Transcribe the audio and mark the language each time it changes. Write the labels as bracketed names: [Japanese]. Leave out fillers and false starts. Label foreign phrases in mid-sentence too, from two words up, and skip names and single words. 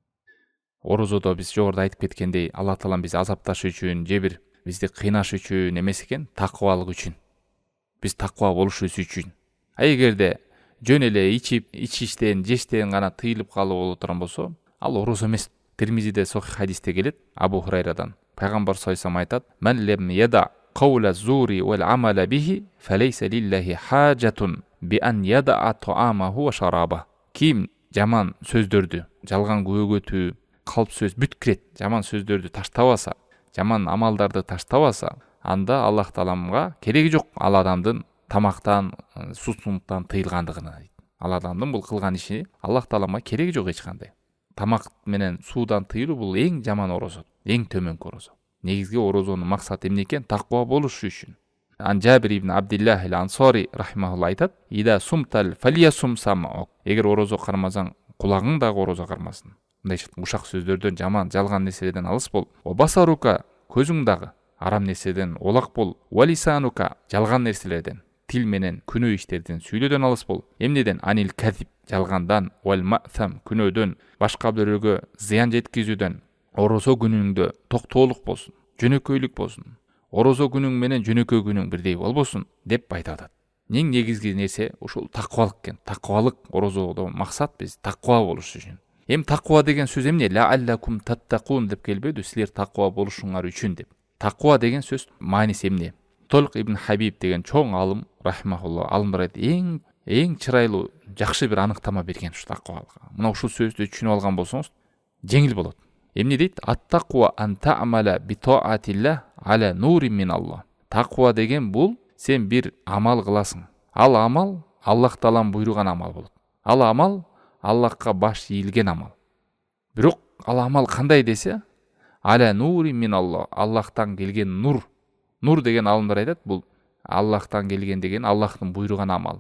[Kyrgyz] Орозодо биз жогоруда айтып кеткендей, Алла Таалам биз азапташ үчүн, же бир бизди кыйнаш үчүн эмес экен, такыбалык үчүн. Биз такыба болушубуз үчүн. Эгерде жөн эле ичиштен, жештен гана тыйылып калып боло турган болсо, ал орозо эмес. Тирмизиде сохих хадисте келет, Абу Хурайрадан. [Arabic] Пайгамбар صلى الله عليه айтат: "من لم يدع قول الزور والعمل به، فليس لله حاجة بأن يدع طعامه وشرابه." [Kyrgyz] Ким жаман сөздөрдү, жалган күбөгөтүү, калп сөз бүткүрет, жаман сөздөрдү таштабаса, жаман амалдарды таштабаса, анда Аллах Тааламга кереги жок ал адамдын тамактан, суусундуктан тыйылгандыгына дейт. Ал адамдын бул кылган иши Аллах Тааламга кереги жок эч кандай. Тамак менен суудан тыйылуу бул эң жаман орозо, эң төмөнкү орозо. Негизги орозонун максаты эмне экен? Таква болушу үчүн. Джабир ибн Абдиллах ал-Ансари рахимахулла айтат: [Arabic] "إذا صمت فليصم سمعك." [Kyrgyz] Эгер орозо кармасаң, кулагың дагы орозо кармасын. Мындай ушак сөздөрдөн, жаман, жалган нерселерден алыс бол. [Arabic] وبصرك, [Kyrgyz] көзүң дагы арам нерседен олак бол. Валисанука, жалган нерселерден, тил менен күнөө иштерден, сүйлөөдөн алыс бол. Эмнеден? [Arabic] عن الكذب, жалгандан, والمأثم, [Kyrgyz] күнөөдөн, башка бирөөгө зыян жеткизүүдөн. Орозо күнүңдө токтоолук болсун, жөнөкөйлүк болсун. Орозо күнүң менен жөнөкөй күнүң бирдей болбосун деп айтып атат. Эң негизги нерсе ушул такыбалык экен. Такыбалык орозодо максат биз таква болуш үчүн. Эми таква деген сөз эмне? [Arabic] لعلكم تتقون [Kyrgyz] деп келбеди, силер таква болушуңар үчүн деп. Таква деген сөз мааниси эмне? Толк ибн Хабиб деген чоң алым, рахимахулла, алымдар айтат, эң чырайлуу, жакшы бир аныктама берген ушу таквалыкка. Мына ушул сөздү түшүнүп алган болсоңуз, жеңил болот. [Arabic] Эмне дейт? التقوى أن تعمل بطاعة الله على نور من الله. [Kyrgyz] Таква деген бул сен бир амал кыласың. Ал амал Аллах Таалам буйруган амал болот. Ал амал Аллахка баш ийилген амал. Бирок ал амал кандай десе, [Arabic] على نور من الله, [Kyrgyz] Аллахтан келген нур. Нур деген алымдар айтат, бул Аллахтан келген деген Аллахтын буйруган амал.